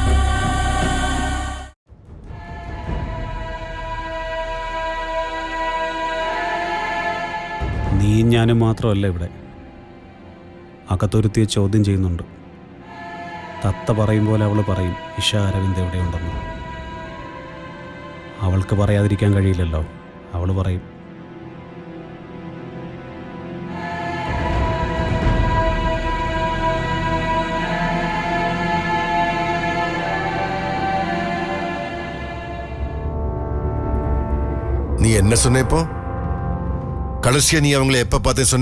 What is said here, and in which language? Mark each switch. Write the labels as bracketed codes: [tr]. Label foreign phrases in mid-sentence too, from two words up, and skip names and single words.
[ml] നീ ഞാനും മാത്രമല്ല ഇവിടെ. അകത്തൊരുത്തിയെ ചോദ്യം ചെയ്യുന്നുണ്ട്. തത്ത പറയും പോലെ അവൾ പറയും ഇഷ അരവിന്ദ് എവിടെയുണ്ടെന്ന്. അവൾക്ക് പറയാതിരിക്കാൻ കഴിയില്ലല്ലോ. അവൾ പറയും. [ta] நீ என்ன சொன்ன இப்போ? கடைசியா நீ அவங்களை எப்ப பார்த்து சொன்ன?